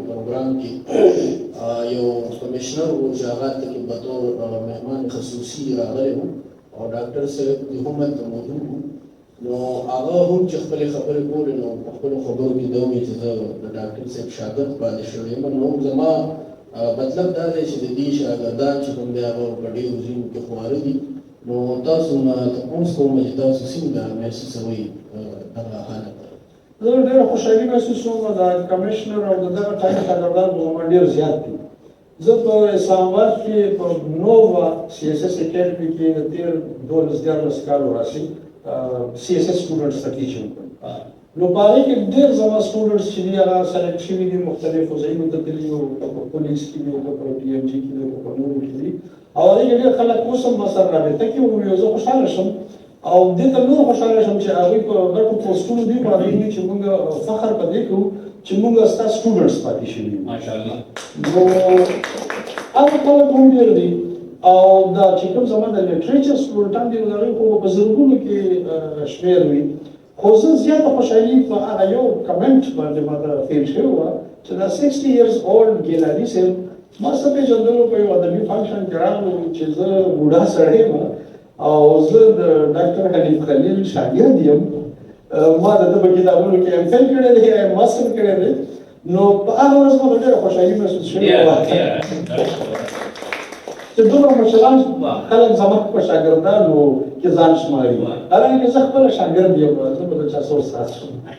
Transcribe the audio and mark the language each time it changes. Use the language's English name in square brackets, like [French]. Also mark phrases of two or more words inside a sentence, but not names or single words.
[Pashto] پروګرام کې یو کمیشنر و چې هغه ته کې بطور مهمان خصوصي راغلی و او ډاکټر صاحب د هم هلته موجود و نو هغه هم چې خپلې خبرې کولې نو په خپلو خبرو کې دا وویل چې زه د ډاکټر صاحب شاګرد پاتې شوی یم نو زما مطلب دا دی چې د دې شاګردان چې کوم دی هغه په ډېرو ځایونو کې خواره دي نو تاسو نه تپوس کوم چې تاسو څنګه محسوسوئ دغه حالت زه ډېره خوشحالي محسوسوم د کمیشنر او د دغه ټایم شاګردان زما ډېر زیات دي زه په اسلام آباد کې په نووا سی اس اس اکیډمي کې د تیر 12 کالو راشي [English] CSS students [Pashto] ته ټیچینګ کوم. نو په هغې کې ډېر زما سټوډنټس چې دي هغه سلیکټ شوي دي، مختلفو ځایونو ته تللي دي، په پولیس کې دي، په پي ایم جي کې دي، په نورو کې دي، او هغې کې ډېر خلک اوس هم ورسره رابطه کې وو. زه خوشحاله شم او دې ته نور خوشحاله شم چې هغوی په غټو پوسټونو دي باندې چې موږ فخر په دې کوو چې موږ ستا سټوډنټس پاتې شوي یو. ماشاءالله. نو هغه خلک هم ډېر دي او دا چې کوم زما د لټریچر سټوډنټان دي نو د هغوی خو په زرګونو کې شمېر وي. خو زه زیاته خوشحالي په هغه یو کمنټ باندې ماته فیل شوې وه چې دا [English] 60 years old [Pashto] ګیلاني صاحب ما څه پېژندلو په یو ادبي فنکشن کې راغلو چې زه بوډا سړی یم او زه د ډاکټر حنیف خلیل شاګرد یم. ما د ده په کتابونو کې ایم فیل کړی دی، ایم ماسټر کړی دی. نو په هغه ورځ ما ډېره خوشحالي محسوس شوې وه چې دومره مشران خلک زما په شاګردانو کې ځان شماري، حالانکه زه خپله شاګرد یم، زه به د چا څه استاد شم.